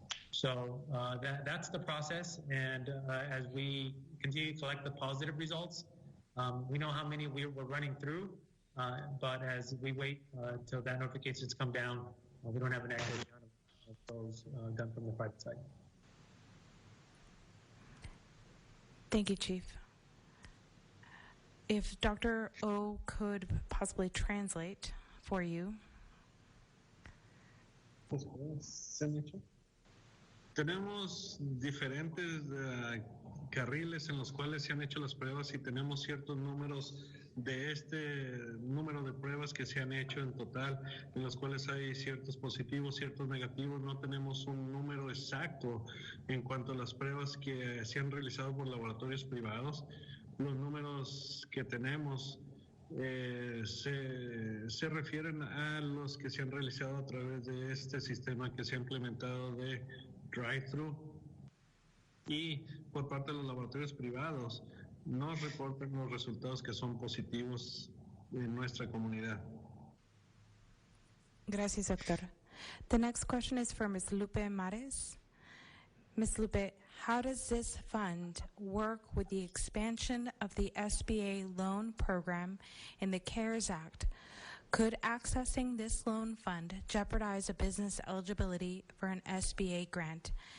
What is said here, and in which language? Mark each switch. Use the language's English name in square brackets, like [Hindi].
[English] So that's the process, and as we continue to collect the positive results, we know how many we're running through, but as we wait till that notifications come down, we don't have an accurate count of those done from the private side. Thank you, Chief. If Dr. O could possibly translate for you. [Spanish] Tenemos diferentes carriles en los cuales se han hecho las pruebas y tenemos ciertos números de este número de pruebas que se han hecho en total, en los cuales hay ciertos positivos, ciertos negativos. No tenemos un número exacto en cuanto a las pruebas que se han realizado por laboratorios privados. Los números que tenemos se refieren a los que se han realizado a través de este sistema que se ha implementado de drive-thru, y por parte de los laboratorios privados nos reportan los resultados que son positivos en nuestra comunidad. Gracias, doctor. [English] The next question is for Ms. Lupe Mares. Ms. Lupe, how does this fund work with the expansion of the SBA loan program in the CARES Act? Could accessing this loan fund jeopardize a business eligibility for an SBA grant?